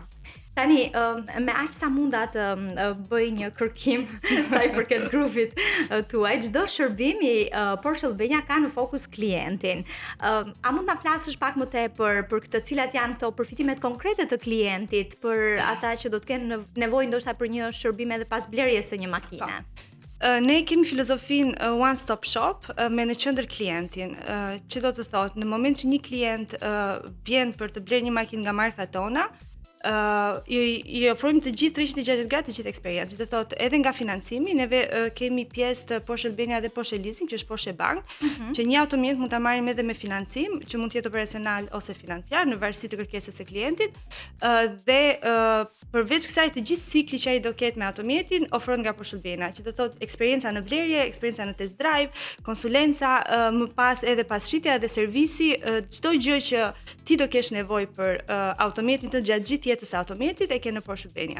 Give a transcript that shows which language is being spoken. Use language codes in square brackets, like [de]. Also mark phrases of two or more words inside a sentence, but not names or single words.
[sq] Tani, me aq sa munda të bëj një kërkim sa i përket grupit tuaj, çdo shërbim i Porsche Albania ka në fokus klientin. A mund na flasësh pak më tepër për këtë, cilat janë këto përfitimet konkrete të klientit për ata që do të kenë nevojë ndoshta për një shërbim edhe pas blerjes së një makine? Ne kemi filozofin [en] one stop shop [sq] me në qendër klientin, që do të thotë në moment që një klient vjen për të blerë një makinë nga marka tona, i ofrojmë të gjithë 360 gradë të gjithë eksperiencë. Do të thotë edhe nga financimi, neve kemi pjesë të Porsche Albania dhe Porsche Leasing, që është Porsche Bank, që një automjet mund ta marrim edhe me financim, që mund të jetë operacional ose financiar në varësi të kërkesës së klientit, dhe përveç kësaj të gjithë cikli që ai do ketë me automjetin ofrohet nga Porsche Albania, që do të thotë eksperjenca në blerje, eksperjenca në [en] test drive, [sq] konsulenca, më pas edhe passhitja dhe servisi, çdo gjë që ti do kesh nevojë për automjetin të gjatë gjithë jetës së automjetit e ke në Porsche Albania.